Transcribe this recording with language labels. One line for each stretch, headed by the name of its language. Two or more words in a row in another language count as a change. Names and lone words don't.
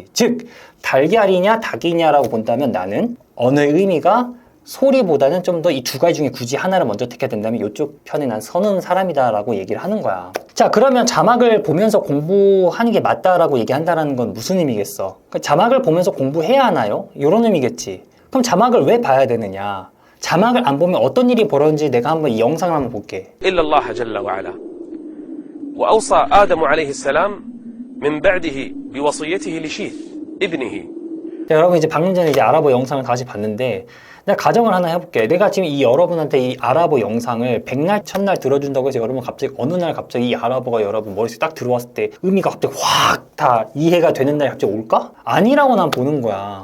Korean: 즉 달걀이냐 닭이냐라고 본다면 나는 언어의 의미가 소리보다는 좀 더 이 두 가지 중에 굳이 하나를 먼저 택해야 된다면 이쪽 편에 난 서는 사람이다라고 얘기를 하는 거야. 자, 그러면 자막을 보면서 공부하는 게 맞다라고 얘기한다는 건 무슨 의미겠어? 그러니까 자막을 보면서 공부해야 하나요? 이런 의미겠지. 그럼 자막을 왜 봐야 되느냐? 자막을 안 보면 어떤 일이 벌어지는지 내가 한번 이 영상을 한번 볼게.
Arabic: إلا الله جل وعلا وأوصى آدم عليه السلام من بعده بوصيته لشيث ابنه.
Korean: 자, 여러분 이제 방금 전에 이제 아랍어 영상을 다시 봤는데 내가 가정을 하나 해볼게. 내가 지금 이 여러분한테 이 아랍어 영상을 백날 첫날 들어준다고 해서 여러분 갑자기 어느 날 갑자기 이 아랍어가 여러분 머릿속에 딱 들어왔을 때 의미가 갑자기 확 다 이해가 되는 날이 갑자기 올까? 아니라고 난 보는 거야.